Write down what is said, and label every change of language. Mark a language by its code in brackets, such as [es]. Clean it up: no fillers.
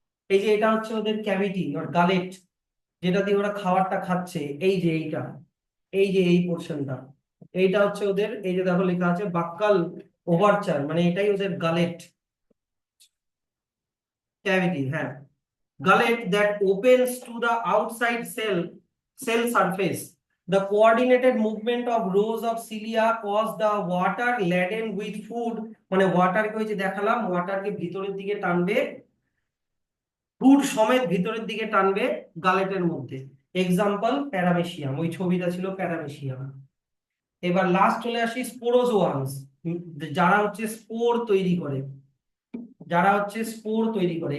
[bn] এই যে এটা হচ্ছে ওদের ক্যাভিটি অর গালেট, যেটা দিয়ে ওরা খাবারটা খাচ্ছে। এই যে এইটা, এই যে এই পোর্শনটা, এইটা হচ্ছে ওদের, এই যে দেখো লেখা আছে বাক্কাল ওভারচার, মানে এটাই ওদের গালেট ক্যাভিটি। [en] হ্যাঁ, gullet that opens to the outside cell surface. The coordinated movement of rows of cilia cause the water laden with food, [bn] মানে ওয়াটারকে ওই যে দেখালাম, ওয়াটারকে ভিতরের দিকে টানবে, ফুড সমেত ভিতরের দিকে টানবে গালেটের মধ্যে। এক্সাম্পল প্যারামেশিয়াম, ওই ছবিটা ছিল প্যারামেশিয়াম। এবার লাস্ট চলে আসি স্পোরোজোয়ান্স, যারা হচ্ছে স্পোর তৈরি করে, যারা হচ্ছে স্পোর তৈরি করে।